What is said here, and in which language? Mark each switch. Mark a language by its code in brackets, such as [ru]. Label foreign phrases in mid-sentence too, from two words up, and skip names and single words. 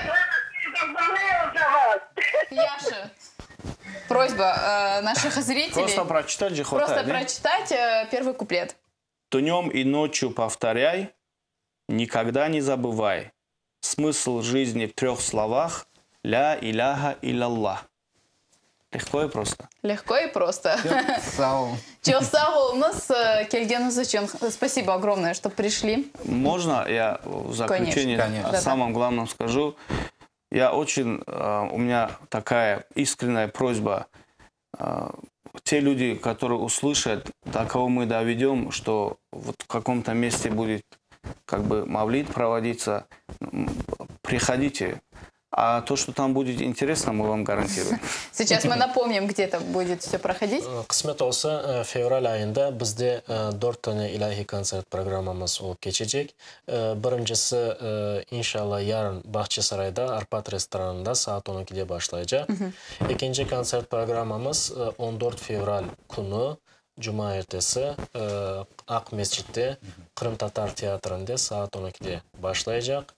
[ru] Яша, просьба наших зрителей... Просто прочитать же хватает. Просто прочитать первый куплет. Днем и ночью повторяй, никогда не забывай. Смысл жизни в 3 словах. [ar] لا إله إلا الله. [ru] Легко и просто. Легко и просто. [crh] Çok sağ olunuz, [kk] келгеніңіз үшін. [ru] Спасибо огромное, что пришли. Можно я в заключение о самом главном скажу? У меня такая искренняя просьба. Те люди, которые услышат, до кого мы доведем, что вот в каком-то месте будет как бы мавлид проводиться, приходите. А то, что там будет интересно, мы вам гарантируем. Сейчас мы напомним, где это будет все проходить. [crh] Кысмет olsa fevral ayında bizde 4 tane ilahi konser programımız olup geçecek. Birincisi inşallah yarın Bahçesaray'da Arpat restoranında saat 12'de başlayacak. İkinci konser programımız 14 fevral günü Cuma ertesi Ak Mescid'de Kırım Tatar Tiyatro'nda saat 12'de başlayacak.